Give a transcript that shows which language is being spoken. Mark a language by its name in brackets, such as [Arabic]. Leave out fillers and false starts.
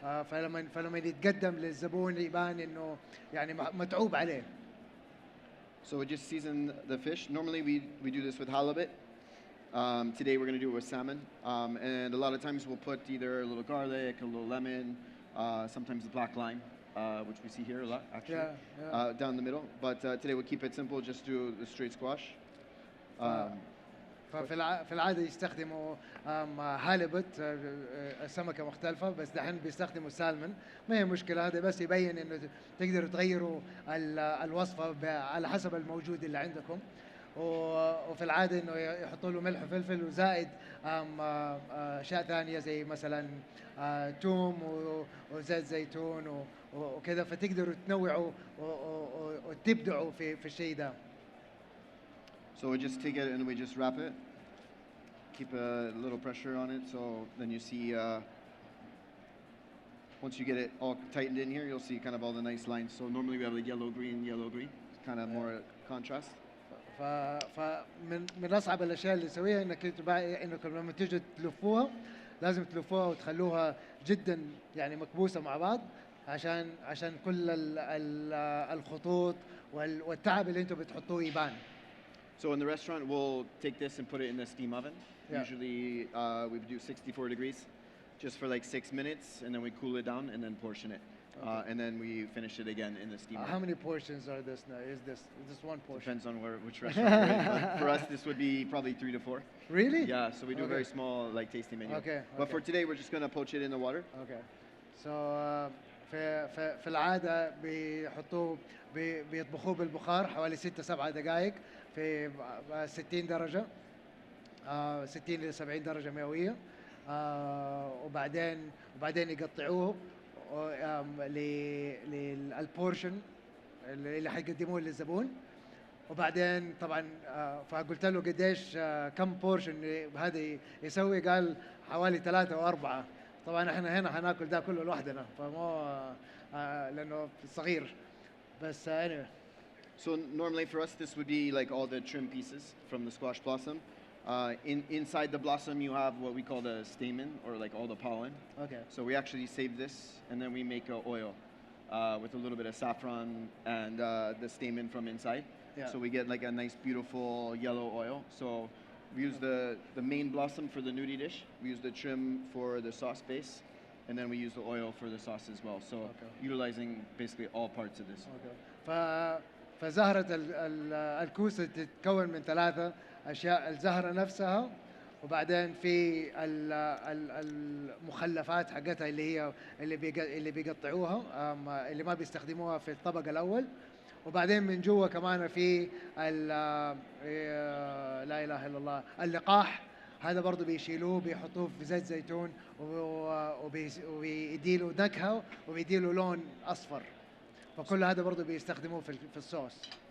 [Arabic] فلما يتقدم للزبون يبان انه يعني متعوب عليه. [English] So we just season the fish. Normally we do this with halibut. Today we're going to do it with salmon. And a lot of times we'll put either a little garlic, a little lemon, sometimes the black lime, which we see here a lot, actually, down the middle. But today we'll keep it simple, just do the straight squash. [Arabic] ففي العاده يستخدموا هالبت سمكه مختلفه، بس دحين بيستخدموا سالمون. ما هي مشكله، هذا بس يبين انه تقدروا تغيروا الوصفه على حسب الموجود اللي عندكم. وفي العاده انه يحطوا له ملح وفلفل وزائد اشياء ثانيه زي مثلا توم وزيت زيتون وكذا، فتقدروا تنوعوا وتبدعوا في الشيء ده. [English] So we just take it and we just wrap it. Keep a little pressure on it, so then you see, once you get it all tightened in here, you'll see kind of all the nice lines. So normally we have like yellow, green, it's kind of more contrast. [Arabic] فمن أصعب الأشياء اللي نسويها إنكم لما تيجوا تلفوها لازم تلفوها وتخلوها جدا يعني مكبوسة مع بعض عشان كل الخطوط والتعب اللي أنتم بتحطوه يبان. [English] So in the restaurant, we'll take this and put it in the steam oven. Yeah. Usually we do 64 degrees just for like 6 minutes, and then we cool it down and then portion it. Okay. And then we finish it again in the steam oven. How many portions are this now? Is this one portion? Depends on which restaurant you're in. But for us, this would be probably 3 to 4. Really? Yeah, so we do a very small, like, tasting menu. Okay. But for today, we're just going to poach it in the water. Okay. So [Arabic] في العادة بيطبخوه بالبخار حوالي 6-7 دقائق في 60 درجة 60 إلى 70 درجة مئوية. وبعدين يقطعوه للبورشن اللي حيقدموه للزبون. وبعدين طبعا فقلت له قديش كم بورشن هذا يسوي، قال حوالي 3 أو 4. طبعا احنا هنا حناكل ده كله لوحدنا، فمو لانه صغير بس [English] anyway. So normally for us this would be like all the trim pieces from the squash blossom. Inside the blossom you have what we call the stamen, or like all the pollen. Okay. So we actually save this and then we make an oil with a little bit of saffron and the stamen from inside. Yeah. So we get like a nice beautiful yellow oil. So we use the main blossom for the nudie dish. We use the trim for the sauce base, and then we use the oil for the sauce as well. So utilizing basically all parts of this. Okay. [Arabic] فزهرة الكوسة تتكون من 3 أشياء: الزهرة نفسها، وبعدين في المخلفات حقتها اللي بيقطعوها اللي ما بيستخدموها في الطبق الأول، وبعدين من جوا كمان في لا إله إلا الله اللقاح، هذا برضو بيشيلوه بيحطوه في زيت زيتون وبيديله نكهة وبيديله لون أصفر، فكل هذا برضو بيستخدموه في الصوص.